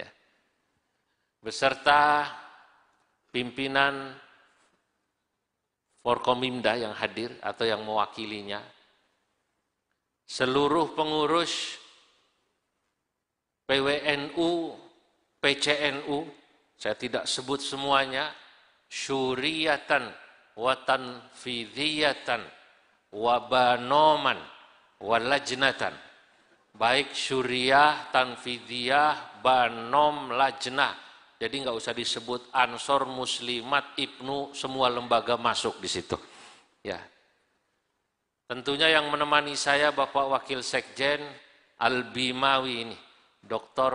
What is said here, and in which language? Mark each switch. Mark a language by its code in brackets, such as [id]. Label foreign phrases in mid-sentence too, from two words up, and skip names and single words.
[id] Beserta pimpinan Forkomimda yang hadir atau yang mewakilinya. Seluruh pengurus PWNU, PCNU, saya tidak sebut semuanya, [ar] شوريةً وتنفيذيةً وبنومًا ولجنةً, [id] baik syuriah, tanfidiyah, banom, lajnah. Jadi nggak usah disebut Ansor, Muslimat, Ibnu, semua lembaga masuk di situ. Ya, tentunya yang menemani saya Bapak Wakil Sekjen Al-Bimawi ini, Dr.